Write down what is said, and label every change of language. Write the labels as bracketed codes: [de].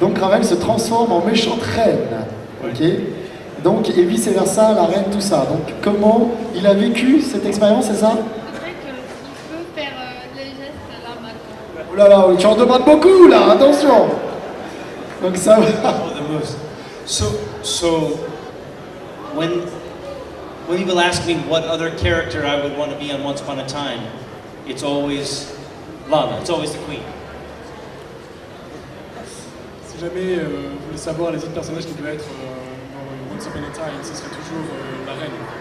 [fr] Donc Ravel se transforme en méchante reine, ok? Donc, et vice versa, la reine, tout ça. Donc, comment il a vécu cette expérience, c'est ça? C'est vrai qu'il peut faire les gestes là maintenant. Oh là là, tu en demandes beaucoup là, attention! Donc ça va. [en] Oh, the moves. So when people ask me what other character I would want to be on Once Upon a Time, it's always Lana. It's always the Queen. [fr] Si jamais vous voulez savoir les autres personnages qui doivent être dans Once Upon a Time, ce serait toujours la reine.